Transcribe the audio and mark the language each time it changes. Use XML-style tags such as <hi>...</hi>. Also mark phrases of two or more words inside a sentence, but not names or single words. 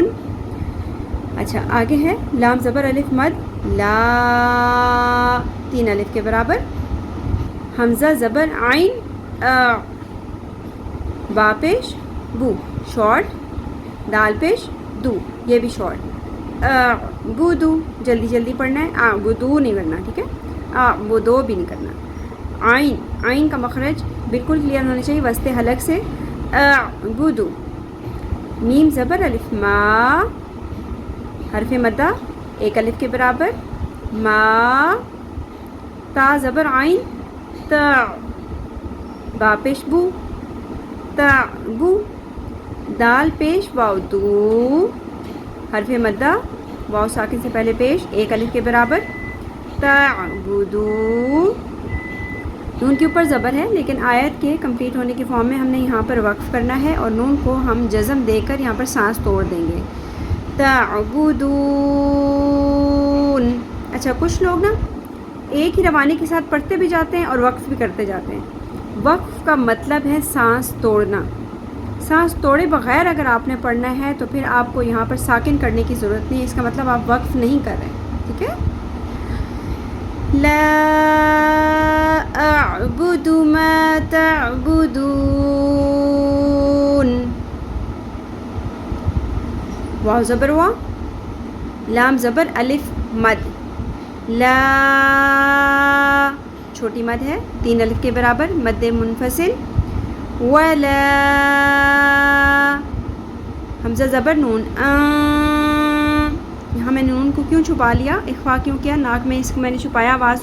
<ur>اچھا آگے ہے لام زبر الف مد لا، 3 الف کے برابر، حمزہ زبر عین با پیش بو شارٹ، دال پیش دو یہ بھی شارٹ، بدو جلدی جلدی پڑھنا ہے، بدو نہیں کرنا، ٹھیک ہے، بدو بھی نہیں کرنا، عین کا مخرج بالکل کلیئر ہونا چاہیے وسط حلق سے، بدو، میم زبر الف ما، حرف مدہ 1 الف کے برابر، ما، تا زبر عین تا، با پیش بو تا بو، دال پیش واو دو، حرف مدہ واو ساکن سے پہلے پیش 1 الف کے برابر، تعبدو، نون کے اوپر زبر ہے لیکن آیت کے کمپلیٹ ہونے کے فارم میں ہم نے یہاں پر وقف کرنا ہے اور نون کو ہم جزم دے کر یہاں پر سانس توڑ دیں گے، تعبدون۔ اچھا کچھ لوگ نا ایک ہی روانی کے ساتھ پڑھتے بھی جاتے ہیں اور وقف بھی کرتے جاتے ہیں، وقف کا مطلب ہے سانس توڑنا، سانس توڑے بغیر اگر آپ نے پڑھنا ہے تو پھر آپ کو یہاں پر ساکن کرنے کی ضرورت نہیں، اس کا مطلب آپ وقف نہیں کر رہے ہیں، ٹھیک ہے،</ur> <ar>لا اعبد ما تعبدون،</ar> <ur>واو زبر وا، لام زبر الف مد، لا چھوٹی مد ہے 3 الف کے برابر، مد منفصل، ولا، حمزہ زبر نون، یہاں میں نون کو کیوں چھپا لیا، اخفا کیوں کیا، ناک میں اس کو میں نے چھپایا آواز</ur>